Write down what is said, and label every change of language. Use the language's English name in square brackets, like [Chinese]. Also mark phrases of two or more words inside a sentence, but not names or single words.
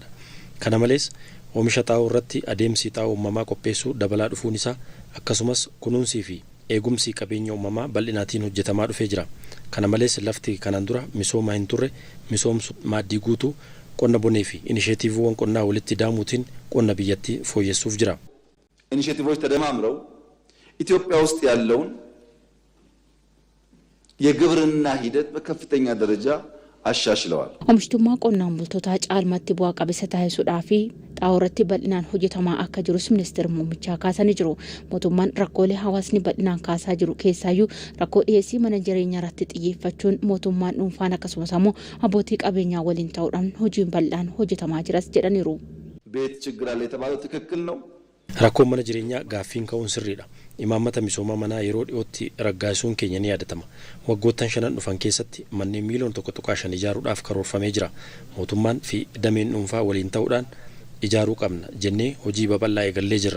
[Oromo] Kana malees oomisha xaa'oo irratti adeemsi xaa'oo uumamaa qopheessuu dabalaa dhufuun isaa akkasumas kunuunsii fi eegumsi qabeenya uumamaa bal'inaatiin hojjetamaa dhufee jira. Kana malees lafti kanaan dura misooma hin turre misoomsu maaddii guutuu qonna bonee fi inisheetiiviiwwan qonnaa walitti daamuutiin qonna biyyattii fooyyessuuf jira. [Amharic] ኢኒሼቲቮች ተደማምረው ኢትዮጵያ ውስጥ ያለውን የግብርና ሂደት በከፍተኛ ደረጃ አሻሽለዋል። [Oromo] Oomishtummaa qonnaan bultootaa caalmatti bu'aa qabeessa taasisuudhaa fi xaa'oo irratti bal'inaan hojjetamaa akka jirus ministeerri muummichaa kaasanii jiru. Mootummaan rakkoolee hawaasni bal'inaan kaasaa jiru keessaayyuu rakkoo dhiyeessii mana jireenyaa irratti xiyyeeffachuun mootummaan dhuunfaan akkasumas ammoo abbootii qabeenyaa waliin ta'uudhaan hojiin bal'aan hojjetamaa jiras jedhaniiru. [Amharic] ቤት ችግር አለ የተባለው ትክክል ነው። [Oromo] Rakkoon mana jireenyaa gaaffiin ka'uun sirriidha. Imaammata misooma manaa yeroo dhiyootti raggaasuun keenya ni yaadatama. Waggoottan 5 dhufan keessatti manneen miiliyoona 1.5 ijaaruudhaaf karoorfamee jira. Mootummaan fi dameen dhuunfaa waliin ta'uudhaan ijaaruu qabna jennee hojii babal'aa eegallee jirra.